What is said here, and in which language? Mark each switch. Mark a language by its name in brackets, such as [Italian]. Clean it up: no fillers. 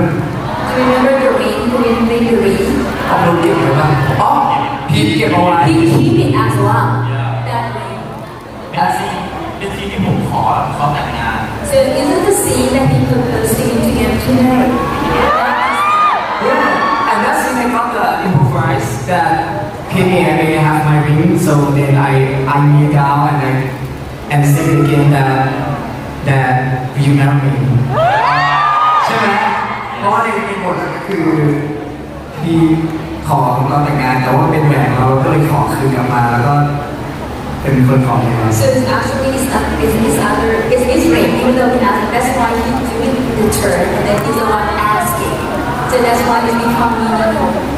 [English] Do you remember the ring? Do you remember the ring? [Thai] เอาเราเก็บไว้บ้างอ๋อพีทเก็บเอาไว้ [English] We keep it as well. That ring. [Thai] เป็นซีนที่ผมขอแต่งงาน [English] So is it the scene that he proposed to him to get married? Yeah, and that scene I got the improvise that Penny and I have my ring, so then I kneel down and say it again that you marry me. [Thai] ใช่ไหมเพราะว่าในบทคือพี่ขอเราแต่งงานแต่ว่าเป็นแหวนเราก็เลยขอคืนกลับมาแล้วก็เป็นคนขอแต่งงาน [English] So it's actually it's his ring, even though he hasn't. That's why he's doing the turn, and then he's the one asking. So that's why it's become meaningful.